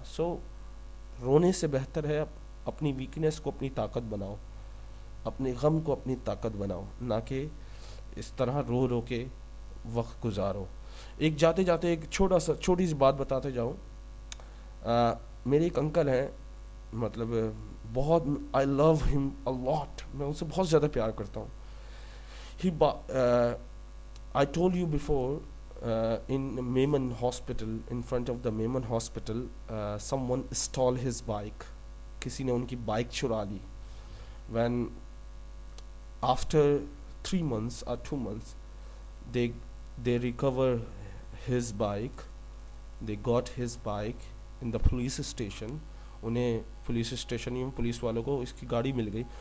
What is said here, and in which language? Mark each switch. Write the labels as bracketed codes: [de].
[ur] سو رونے سے بہتر ہے اپنی ویکنیس کو اپنی طاقت بناؤ, اپنے غم کو اپنی طاقت بناؤ, نہ کہ اس طرح رو رو کے وقت گزارو. ایک جاتے جاتے ایک چھوٹی سی بات بتاتے جاؤں. میرے ایک انکل ہیں, مطلب بہت, [en] I love him a lot, [ur] میں ان سے بہت زیادہ پیار کرتا ہوں. [en] I told you before, in Maiman Hospital, in front of the Maiman Hospital, someone stole his bike. [ur] کسی نے ان کی بائک چرا لی. [en] When after 3 months or 2 months, they recover his bike. They got his bike in the police station. [ur] انہیں police station میں police والوں کو اس کی گاڑی مل گئی.